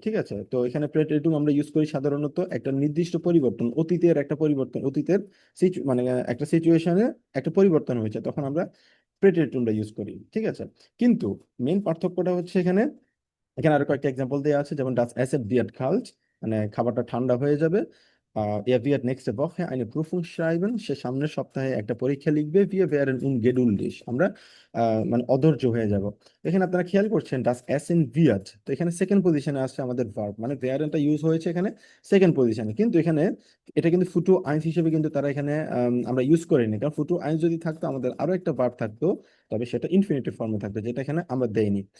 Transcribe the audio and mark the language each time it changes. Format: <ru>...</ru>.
<bn>ঠিক আছে, তো এখানে প্রেটেরিটুম আমরা ইউজ করি সাধারণত একটা নির্দিষ্ট পরিবর্তন, অতীতের একটা পরিবর্তন, অতীতের মানে একটা সিচুয়েশনে একটা পরিবর্তন হয়েছে, তখন আমরা প্রেটেরিটুমটা ইউজ করি। ঠিক আছে, কিন্তু মেন পার্থক্যটা হচ্ছে এখানে, এখানে আরো কয়েকটা এক্সাম্পল দেওয়া আছে, যেমন ডাস এসেট বিয়াট খাল্ট, মানে খাবারটা ঠান্ডা হয়ে যাবে।</bn> <de>Er wird nächste Woche eine Prüfung schreiben,</de> <bn>সে সামনের সপ্তাহে একটা পরীক্ষা লিখবে।</bn> <de>Wir werden ungeduldig,</de> <bn>আমরা মানে অধৈর্য হয়ে যাব। এখানে আপনারা খেয়াল করছেন ডাস এসেন wird, তো এখানে সেকেন্ড পজিশনে আসছে আমাদের ভার্ব, মানে ভেয়ারেনটা ইউজ হয়েছে এখানে সেকেন্ড পজিশনে। কিন্তু এখানে এটা কিন্তু ফুটু আইন্স হিসেবে কিন্তু তারা এখানে আমরা ইউজ করিনি, কারণ ফুটু আইন্স যদি থাকতো আমাদের আরো একটা ভার্ব থাকতো, তবে সেটা ইনফিনিটিভ ফর্মে থাকতো, যেটা এখানে আমরা দেইনি।</bn>